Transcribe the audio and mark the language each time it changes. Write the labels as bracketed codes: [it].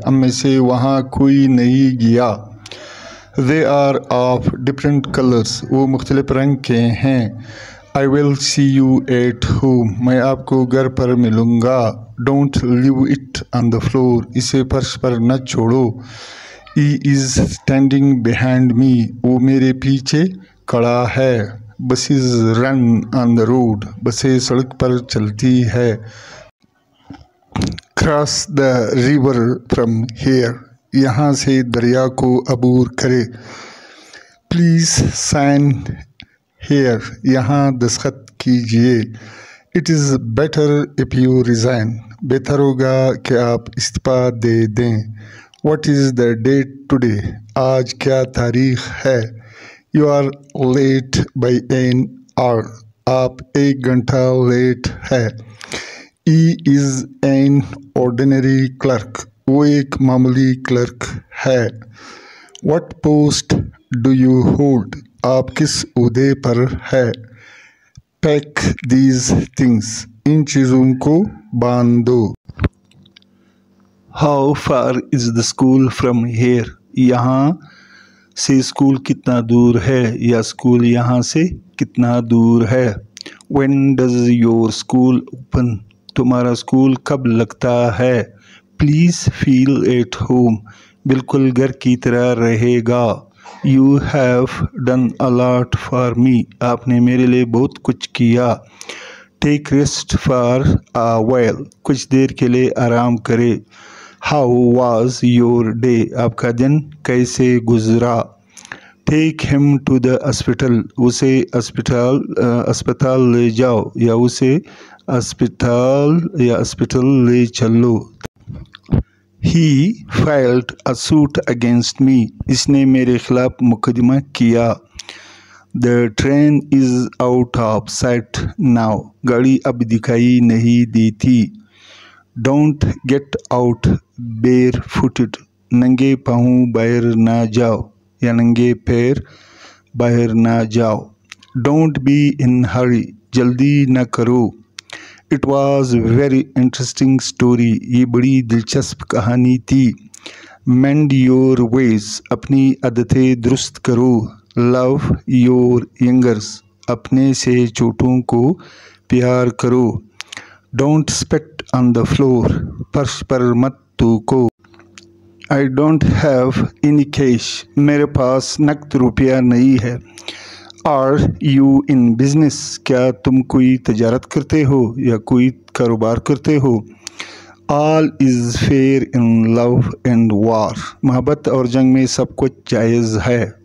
[hi] हम में से वहाँ कोई नहीं गया. [en] They are of different colors. [hi] वो मुख्तलिफ रंग के हैं. [en] I will see you at home. [hi] मैं आपको घर पर मिलूँगा. [en] Don't leave it on the floor. [hi] इसे फर्श पर न छोड़ो. [en] He is standing behind me. [hi] वो मेरे पीछे खड़ा है. [en] Buses run on the road. [hi] बसें सड़क पर चलती है. [en] Cross the river from here. [hi] यहाँ से दरिया को अबूर करे. [en] Please sign here. [hi] यहाँ दस्तखत कीजिए. [en] It is better if you resign. बेहतर होगा कि आप इस्तीफा दे दें. What is the date today? [hi] आज क्या तारीख है? [en] You are late by an hour. [hi] आप 1 घंटा लेट है. [en] He is an ordinary clerk. [hi] वो एक मामूली क्लर्क है. [en] What post do you hold? [hi] आप किस ओहदे पर है? [en] Pack these things. [hi] इन चीज़ों को बांध दो. [en] How far is the school from here? [hi] यहाँ से स्कूल कितना दूर है या स्कूल यहाँ से कितना दूर है. [en] When does your school open? [hi] तुम्हारा स्कूल कब लगता है. [en] Please feel at home. [hi] बिल्कुल घर की तरह रहेगा. [en] You have done a lot for me. [hi] आपने मेरे लिए बहुत कुछ किया. [en] Take rest for a while. [hi] कुछ देर के लिए आराम करे. [en] How was your day? [hi] आपका दिन कैसे गुजरा. [en] Take him to the hospital. [hi] उसे अस्पताल ले जाओ या उसे अस्पताल ले चलो. [en] He filed a suit against me. [hi] इसने मेरे खिलाफ मुकदमा किया. [en] The train is out of sight now. [hi] गाड़ी अब दिखाई नहीं देती. [en] Don't get out barefooted. [hi] नंगे पाँव बाहर ना जाओ या नंगे पैर बाहर ना जाओ. [en] Don't be in hurry. [hi] जल्दी न करो. [en] It was very interesting story. [hi] ये बड़ी दिलचस्प कहानी थी. [en] Mend your ways. [hi] अपनी आदतें दुरुस्त करो. [en] Love your youngers. [hi] अपने से छोटों को प्यार करो. [en] Don't spit on the floor. [hi] फर्श पर मत थूको. [en] I don't have any cash. [hi] मेरे पास नकद रुपया नहीं है. [en] Are you in business? [hi] क्या तुम कोई तजारत करते हो या कोई कारोबार करते हो. [en] All is fair in love and war. [hi] मोहब्बत और जंग में सब कुछ जायज़ है.